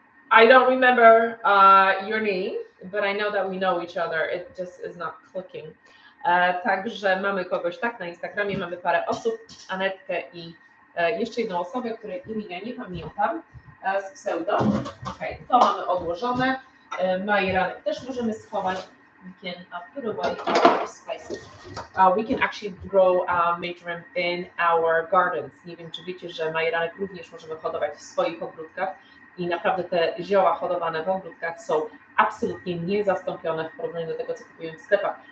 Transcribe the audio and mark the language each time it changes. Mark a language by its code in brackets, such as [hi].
[en] I don't remember your name, but I know that we know each other. It just is not clicking. [pl] Także mamy kogoś tak na Instagramie, mamy parę osób, Anetkę i jeszcze jedną osobę, której imienia nie pamiętam, z pseudo. Okay, to mamy odłożone. Majeranek też możemy schować. [en] We can put away our spices. We can actually grow marjoram in our gardens. [pl] Nie wiem, czy wiecie, że majeranek również możemy hodować w swoich ogródkach i naprawdę te zioła hodowane w ogródkach są absolutnie niezastąpione w porównaniu do tego, co kupujemy w sklepach.